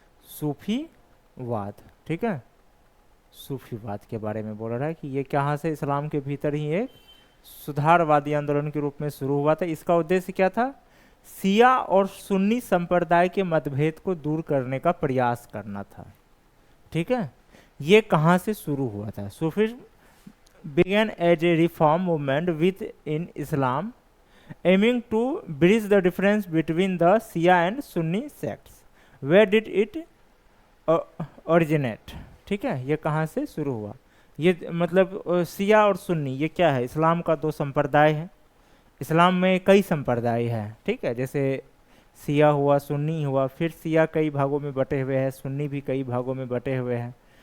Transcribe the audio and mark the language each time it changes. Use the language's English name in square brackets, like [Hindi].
[Hindi] सूफीवाद। ठीक है, सूफीवाद के बारे में बोल रहा है कि ये कहाँ से इस्लाम के भीतर ही एक सुधारवादी आंदोलन के रूप में शुरू हुआ था। इसका उद्देश्य क्या था? शिया और सुन्नी संप्रदाय के मतभेद को दूर करने का प्रयास करना था। ठीक है, ये कहाँ से शुरू हुआ था? [English] Sufi began as a reform movement within Islam, aiming to bridge the difference between the Shia and Sunni sects. Where did it originate? [Hindi] ठीक है, ये कहाँ से शुरू हुआ? ये मतलब शिया और सुन्नी ये क्या है? इस्लाम का दो संप्रदाय है। इस्लाम में कई संप्रदाय हैं। ठीक है, जैसे शिया हुआ, सुन्नी हुआ, फिर शिया कई भागों में बटे हुए हैं, सुन्नी भी कई भागों में बटे हुए हैं।